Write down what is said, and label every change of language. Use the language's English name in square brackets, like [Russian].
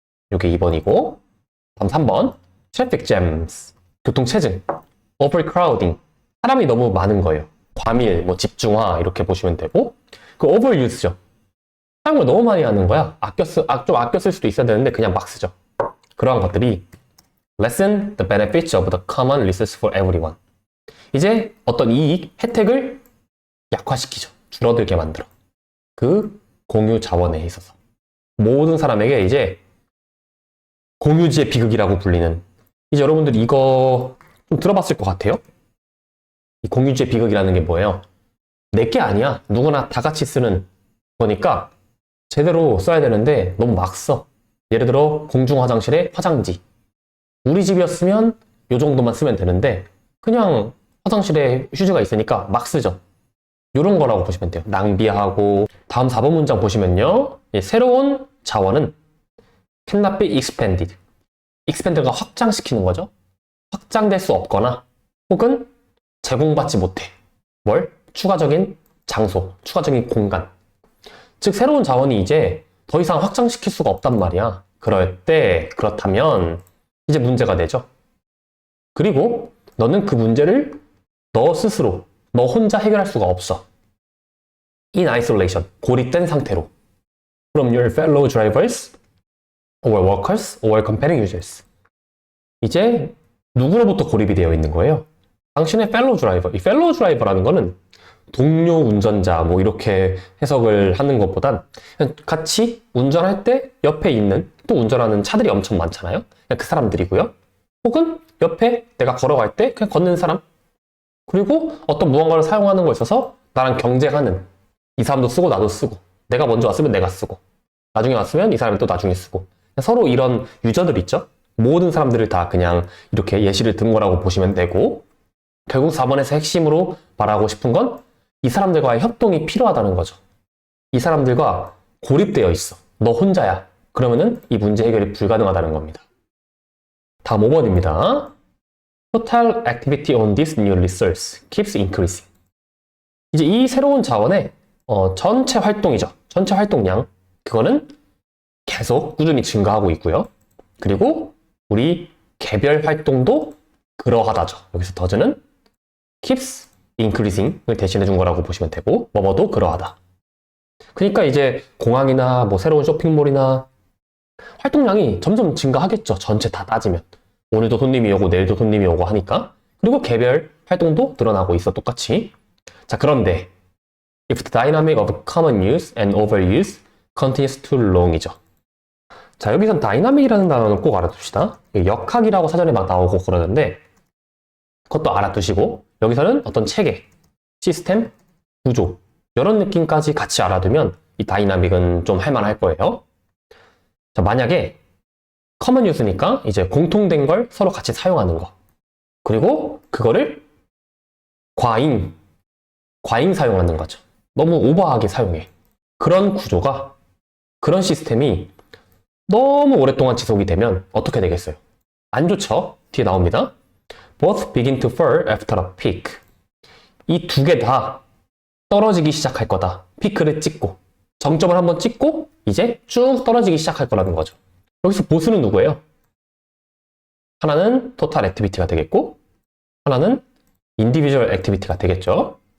[Korean] 이게 2번이고 다음 3번 트래픽 잼스 교통체증 overcrowding 사람이 너무 많은 거예요. 과밀, 뭐 집중화 이렇게 보시면 되고 그 overuse죠. 사용을 너무 많이 하는 거야. 좀 아껴 쓸 수도 있어야 되는데 그냥 막 쓰죠. 그러한 것들이 [English] lessen the benefits of the common resource for everyone. [Korean] 이제 어떤 이익, 혜택을 약화시키죠. 줄어들게 만들어. 그 공유 자원에 있어서. 모든 사람에게 이제 공유지의 비극이라고 불리는 이제 여러분들 이거 좀 들어봤을 것 같아요. 이 공유지의 비극이라는 게 뭐예요? 내게 아니야. 누구나 다 같이 쓰는 거니까 제대로 써야 되는데 너무 막 써. 예를 들어 공중 화장실에 화장지. 우리 집이었으면 이 정도만 쓰면 되는데 그냥 화장실에 휴지가 있으니까 막 쓰죠. 이런 거라고 보시면 돼요. 낭비하고 다음 4번 문장 보시면요. 새로운 자원은 [English] cannot be expanded. [Korean] expand가 확장시키는 거죠. 확장될 수 없거나 혹은 제공받지 못해. 뭘? 추가적인 장소, 추가적인 공간. 즉 새로운 자원이 이제 더 이상 확장시킬 수가 없단 말이야. 그렇다면 이제 문제가 되죠. 그리고 너는 그 문제를 너 스스로, 너 혼자 해결할 수가 없어. [English] In isolation, [Korean] 고립된 상태로. [English] From your fellow drivers, or workers, or competing users. [Korean] 이제 누구로부터 고립이 되어 있는 거예요? 당신의 fellow driver. 이 fellow driver라는 거는 동료 운전자 뭐 이렇게 해석을 하는 것보단 그냥 같이 운전할 때 옆에 있는 또 운전하는 차들이 엄청 많잖아요. 그냥 그 사람들이고요. 혹은 옆에 내가 걸어갈 때 그냥 걷는 사람. 그리고 어떤 무언가를 사용하는 거 있어서 나랑 경쟁하는 이 사람도 쓰고 나도 쓰고 내가 먼저 왔으면 내가 쓰고 나중에 왔으면 이 사람이 또 나중에 쓰고 서로 이런 유저들 있죠. 모든 사람들을 다 그냥 이렇게 예시를 든 거라고 보시면 되고 결국 4번에서 핵심으로 말하고 싶은 건 이 사람들과의 협동이 필요하다는 거죠. 이 사람들과 고립되어 있어. 너 혼자야. 그러면은 이 문제 해결이 불가능하다는 겁니다. 다음 5번입니다. [English] Total activity on this new resource keeps increasing. [Korean] 이제 이 새로운 자원의 전체 활동이죠. 전체 활동량. 그거는 계속 꾸준히 증가하고 있고요. 그리고 우리 개별 활동도 그러하다죠. 여기서 더즈는 [English] keeps increasing [Korean] 을 대신해 준 거라고 보시면 되고 뭐뭐도 그러하다. 그러니까 이제 공항이나 뭐 새로운 쇼핑몰이나 활동량이 점점 증가하겠죠. 전체 다 따지면. 오늘도 손님이 오고 내일도 손님이 오고 하니까. 그리고 개별 활동도 늘어나고 있어 똑같이. 자, 그런데 [English] if the dynamic of common use and overuse continues too long이죠. [Korean] 자, 여기선 다이나믹이라는 단어는 꼭 알아둡시다. 역학이라고 사전에 막 나오고 그러는데 그것도 알아두시고 여기서는 어떤 체계, 시스템, 구조 이런 느낌까지 같이 알아두면 이 다이나믹은 좀 할만할 거예요. 자, 만약에 커먼 유스니까 이제 공통된 걸 서로 같이 사용하는 거 그리고 그거를 과잉 사용하는 거죠. 너무 오버하게 사용해. 그런 구조가 그런 시스템이 너무 오랫동안 지속이 되면 어떻게 되겠어요? 안 좋죠? 뒤에 나옵니다. [English] Both begin to fall after a peak. [Korean] 이 두 개 다 떨어지기 시작할 거다. 피크를 찍고 정점을 한번 찍고 이제 쭉 떨어지기 시작할 거라는 거죠. 여기서 보수는 누구예요? 하나는 토탈 액티비티가 되겠고 하나는 인디비주얼 액티비티가 되겠죠.